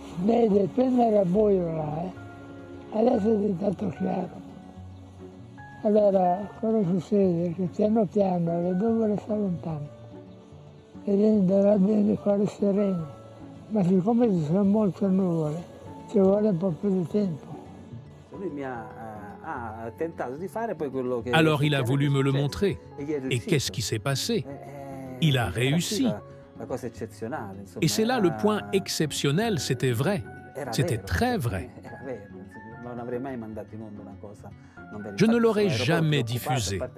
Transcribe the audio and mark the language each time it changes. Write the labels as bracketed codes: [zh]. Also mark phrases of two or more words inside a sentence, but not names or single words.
[it] Vedi, prima era buio là, adesso è diventato chiaro. Allora, cosa succede? Che piano piano le nuvole si allontanano e viene dall'ordine di fare sereno, ma siccome ci sono molte nuvole, ci vuole un po' più di tempo. [fr] Alors il a voulu me le montrer. Et qu'est-ce qui s'est passé? Il a réussi. Et c'est là le point exceptionnel, c'était vrai. C'était très vrai. Je ne l'aurais jamais diffusé.